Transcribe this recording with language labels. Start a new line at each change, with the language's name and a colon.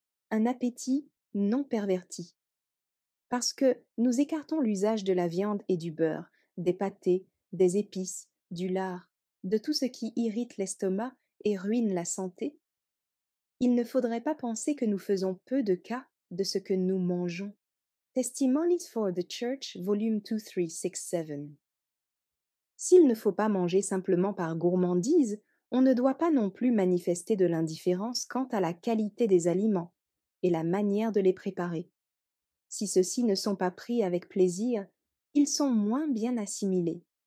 French: Un appétit non perverti. Parce que nous écartons l'usage de la viande et du beurre, des pâtés, des épices, du lard, de tout ce qui irrite l'estomac et ruine la santé, il ne faudrait pas penser que nous faisons peu de cas de ce que nous mangeons.
English: Testimonies for the Church, volume 2367.
French: S'il ne faut pas manger simplement par gourmandise, on ne doit pas non plus manifester de l'indifférence quant à la qualité des aliments et la manière de les préparer. Si ceux-ci ne sont pas pris avec plaisir, ils sont moins bien assimilés.